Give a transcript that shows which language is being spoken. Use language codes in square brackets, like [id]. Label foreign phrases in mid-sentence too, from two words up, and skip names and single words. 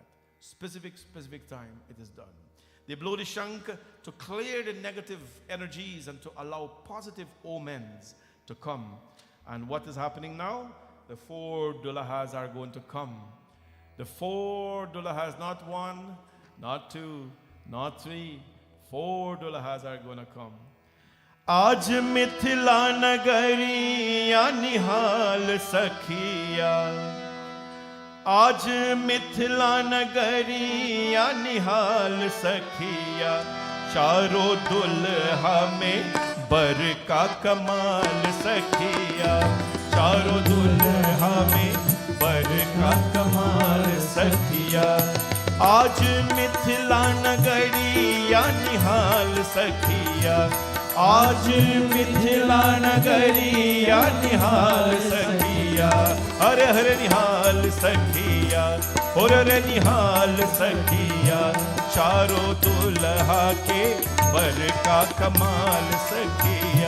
[en] Specific time it is done. They blow the shank to clear the negative energies and to allow positive omens to come. And what is happening now? The 4 dulahas are going to come. The 4 dulahas, not 1, not 2, not 3, 4 dulahas are going to come. [hi] आज मिथिला नगरिया निहाल सखिया. आज मिथिला नगरिया निहाल सखिया. चारो दुल्हा में बर का कमाल सखिया. चारो दुल्हा में बर का कमाल सखिया. आज मिथिला नगरिया निहाल सखिया. आज मिथिला नगरिया निहाल सखिया. हरे हरे निहाल सखिया. हरे निहाल सखिया. चारों दुल्हा के बर का कमाल सखिया.